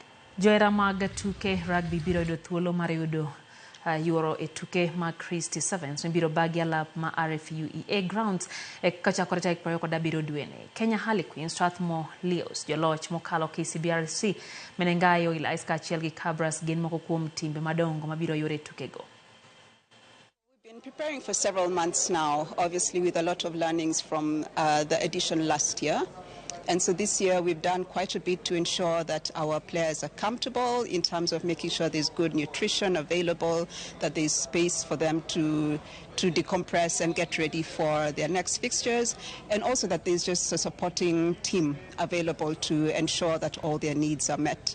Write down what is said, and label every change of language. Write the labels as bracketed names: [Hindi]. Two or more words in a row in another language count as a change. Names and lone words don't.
[Luo (Kenya and Tanzania)] Johera mag tuke rugby biro yudo thuolo mar yudo yuoro e tuke mag Christie Sevens biro bagi alap ma RFUEA grounds kachakore tarik 27 dweni. [English] Kenya Harlequins, Strathmore Leos, [Luo (Kenya and Tanzania)] joloch mokalo KCBRC, Menengayo, Ilais kaachiel gi Cabras gin moko kuom timbe madongo mabiro yore tukego. [English] We've been preparing for several months now, obviously with a lot of learnings from the edition last year. And so this year we've done quite a bit to ensure that our players are comfortable in terms of making sure there's good nutrition available, that there's space for them to decompress and get ready for their next fixtures, and also that there's just a supporting team available to ensure that all their needs are met.